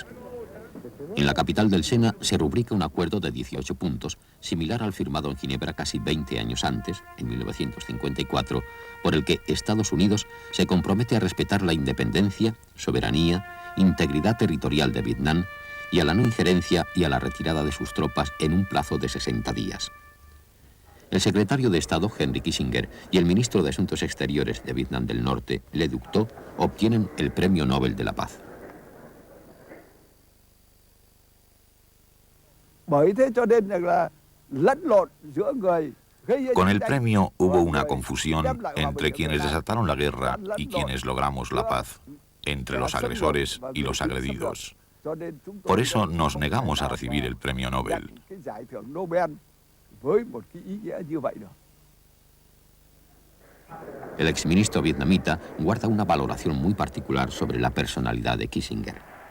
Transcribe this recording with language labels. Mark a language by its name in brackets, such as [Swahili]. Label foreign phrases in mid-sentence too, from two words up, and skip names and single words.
[Spanish] En la capital del Sena se rubrica un acuerdo de 18 puntos, similar al firmado en Ginebra casi 20 años antes, en 1954, por el que Estados Unidos se compromete a respetar la independencia, soberanía, integridad territorial de Vietnam y a la no injerencia y a la retirada de sus tropas en un plazo de 60 días. El secretario de Estado, Henry Kissinger, y el ministro de Asuntos Exteriores de Vietnam del Norte, Le Duc Tho, obtienen el Premio Nobel de la Paz. [Vietnamese] Bởi thế cho nên là lẫn lộn giữa người [Spanish] Con el premio hubo una confusión entre quienes desataron la guerra y quienes logramos la paz, entre los agresores y los agredidos. Por eso nos negamos a recibir el premio Nobel. El exministro vietnamita guarda una valoración muy particular sobre la personalidad de Kissinger.